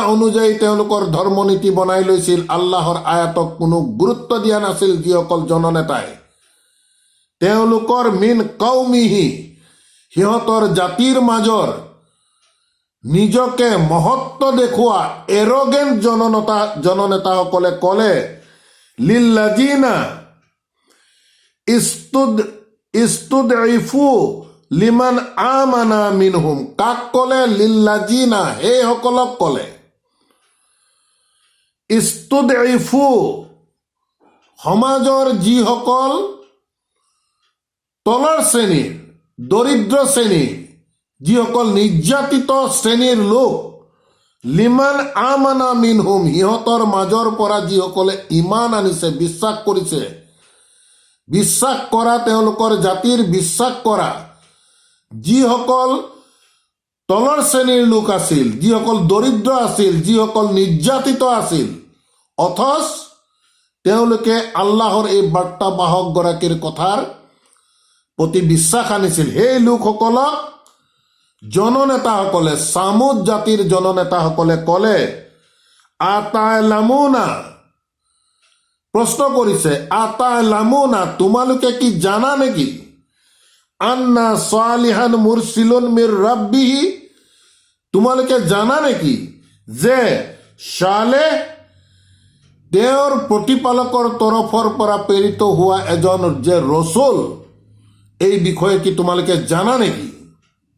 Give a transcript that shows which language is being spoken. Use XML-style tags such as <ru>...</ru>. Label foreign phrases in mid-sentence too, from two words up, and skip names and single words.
<as>অনুযায়ী তেওঁলোকৰ ধৰ্মনীতি বনাই লৈছিল, আল্লাহৰ আয়াতক কোনো গুৰুত্ব দিয়া নাছিল, যিসকল জননেতাই, তেওঁলোকৰ</as> <ar>من قومه,</ar> <as>সিহঁতৰ জাতিৰ মাজৰ নিজকে মহত্ব দেখুওৱা এৰগেণ্ট জননেতাসকলে ক'লে,</as> <ar>للذين استضعفوا لمن آمن منهم,</ar> <as>কাক ক'লে? লিল্লাযিনা, সেইসকলক ক'লে। ইস্তুদঈফু, সমাজৰ যিসকল তলৰ শ্ৰেণীৰ, দৰিদ্ৰ শ্ৰেণীৰ, যিসকল নিৰ্যাতিত শ্ৰেণীৰ লোক,</as> <ar>لمن آمن منهم,</ar> <as>সিহঁতৰ মাজৰ পৰা যিসকলে ইমান আনিছে, বিশ্বাস কৰিছে, বিশ্বাস কৰা, তেওঁলোকৰ জাতিৰ বিশ্বাস কৰা যিসকল তলৰ শ্ৰেণীৰ লোক আছিল, যিসকল দৰিদ্ৰ আছিল, যিসকল নিৰ্যাতিত আছিল, অথচ তেওঁলোকে আল্লাহৰ এই বাৰ্তাবাহকগৰাকীৰ কথাৰ প্ৰতি বিশ্বাস আনিছিল, সেই লোকসকলক জননেতাসকলে, চামুদ জাতিৰ জননেতাসকলে ক'লে, আতা'লামুনা, প্ৰশ্ন কৰিছে, আতা'লামুনা, তোমালোকে কি জানা নেকি?</as> <ar>أن صالحا مرسل من ربه,</ar> <as>তোমালোকে জানা নেকি যে সালেহ তেওঁৰ প্ৰতিপালকৰ তৰফৰ পৰা প্ৰেৰিত হোৱা এজন যে ৰচুল, এই বিষয়ে কি তোমালোকে জানা নেকি?</as>